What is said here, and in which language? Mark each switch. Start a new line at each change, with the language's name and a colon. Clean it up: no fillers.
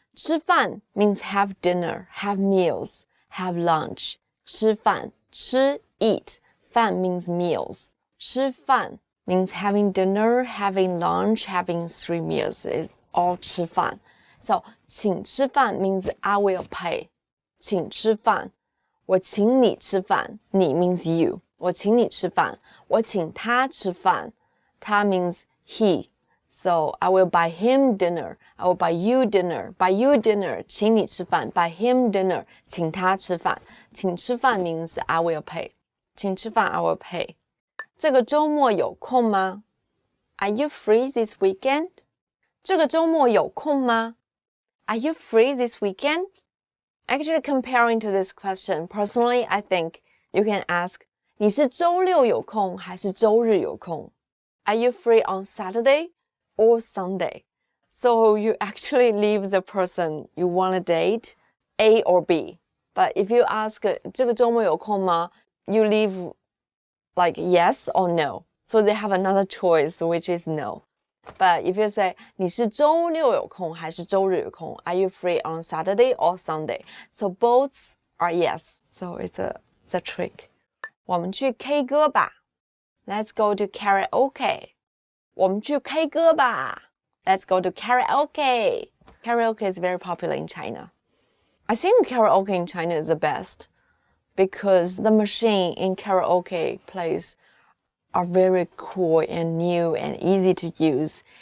English: 吃饭 means have dinner, have meals, have lunch. 吃饭, 吃, eat. 饭 means meals. 吃饭means having dinner, having lunch, having 3 meals. It's all 吃饭.So, 请吃饭 means I will pay.
Chinese: 请吃饭我请你吃饭你 means you. 我请你吃饭我请他吃饭他 means he.
English: So, I will buy him dinner. I will buy you dinner. Buy you dinner.
Chinese: 请你吃饭
English: Buy him dinner. 请他吃饭请吃饭 means I will pay. 请吃饭 I will pay.
Chinese: 这个周末有空吗
English: Are you free this weekend?
Chinese: 这个周末有空吗
English: Are you free this weekend? Actually, comparing to this question, personally, I think you can ask,
Chinese: 你是周六有空还是周日有空?
English: Are you free on Saturday or Sunday? So you actually leave the person you want to date, A or B. But if you ask,
Chinese: 这个周末有空吗?
English: You leave like yes or no. So they have another choice, which is no. But if you say,
Chinese: 你是周六有空还是周日有空?
English: Are you free on Saturday or Sunday? So both are yes. So it's a trick.
Chinese: 我们去 K 歌吧.
English: Let's go to karaoke.
Chinese: 我们去 K 歌吧.
English: Let's go to karaoke. Karaoke is very popular in China. I think karaoke in China is the best because the machine in karaoke place are very cool and new and easy to use.